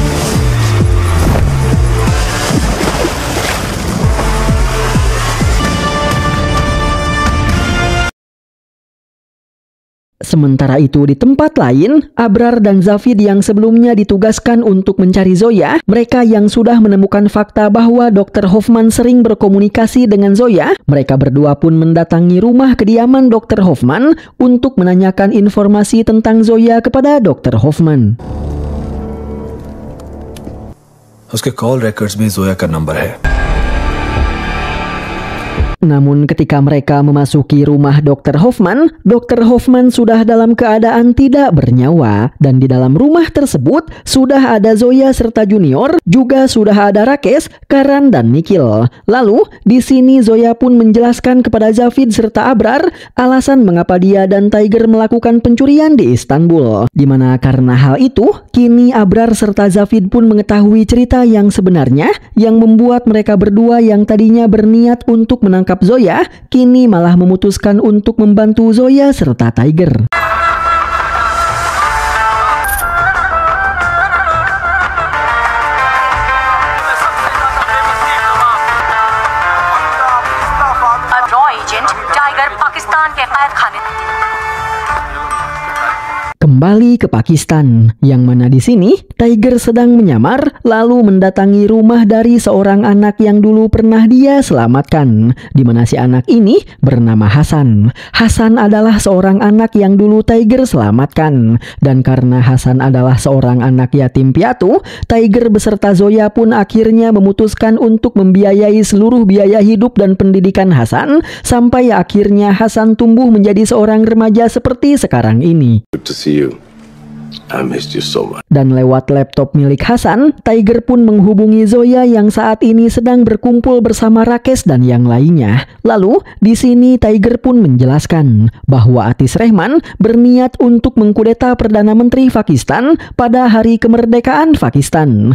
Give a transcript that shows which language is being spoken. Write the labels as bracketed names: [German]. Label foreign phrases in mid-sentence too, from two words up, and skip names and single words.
[Indonesian] Sementara itu di tempat lain, Abrar dan Zafid yang sebelumnya ditugaskan untuk mencari Zoya, mereka yang sudah menemukan fakta bahwa Dr. Hoffman sering berkomunikasi dengan Zoya, mereka berdua pun mendatangi rumah kediaman Dr. Hoffman untuk menanyakan informasi tentang Zoya kepada Dr. Hoffman. [Hindi] उसके [English] call records [Hindi] में जोया का नंबर है. [Indonesian] Namun ketika mereka memasuki rumah Dr. Hoffman sudah dalam keadaan tidak bernyawa. Dan di dalam rumah tersebut sudah ada Zoya serta Junior, juga sudah ada Rakesh, Karan, dan Nikhil. Lalu di sini Zoya pun menjelaskan kepada Zafid serta Abrar alasan mengapa dia dan Tiger melakukan pencurian di Istanbul. Dimana karena hal itu, kini Abrar serta Zafid pun mengetahui cerita yang sebenarnya yang membuat mereka berdua yang tadinya berniat untuk menangkap Zoya, kini malah memutuskan untuk membantu Zoya serta Tiger. [Hindi] रॉ एजेंट टाइगर पाकिस्तान के कैद खाने. [Indonesian] Kembali ke Pakistan, yang mana di sini Tiger sedang menyamar lalu mendatangi rumah dari seorang anak yang dulu pernah dia selamatkan, di mana si anak ini bernama Hasan. Hasan adalah seorang anak yang dulu Tiger selamatkan, dan karena Hasan adalah seorang anak yatim piatu, Tiger beserta Zoya pun akhirnya memutuskan untuk membiayai seluruh biaya hidup dan pendidikan Hasan sampai akhirnya Hasan tumbuh menjadi seorang remaja seperti sekarang ini. [English] Good to see you. I missed you so much. [Indonesian] Dan lewat laptop milik Hasan, Tiger pun menghubungi Zoya yang saat ini sedang berkumpul bersama Rakesh dan yang lainnya. Lalu, di sini Tiger pun menjelaskan bahwa Atis Rehman berniat untuk mengkudeta Perdana Menteri Pakistan pada hari kemerdekaan Pakistan.